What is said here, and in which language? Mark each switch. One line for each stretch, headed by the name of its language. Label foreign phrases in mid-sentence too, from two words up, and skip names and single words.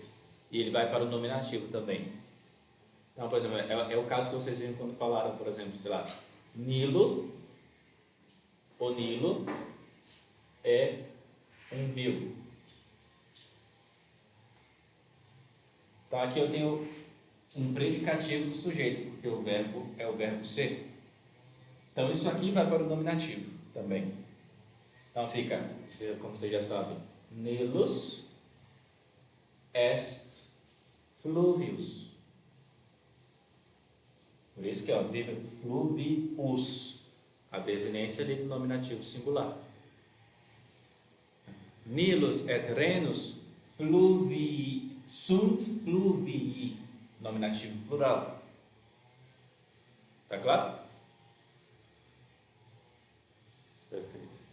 Portuguese: E ele vai para o nominativo também. Então, por exemplo, é o caso que vocês viram quando falaram, por exemplo, sei lá, Nilo, o Nilo é um vil. Então aqui eu tenho um predicativo do sujeito, porque o verbo é o verbo ser. Então isso aqui vai para o nominativo também. Então fica, como você já sabe,
Latin: Nilus est fluvius.
Portuguese: Por isso que vive fluvius, a desinência ali do nominativo singular.
Latin: Nilus et renus sunt fluvii,
Portuguese: nominativo plural. Tá claro? Perfeito.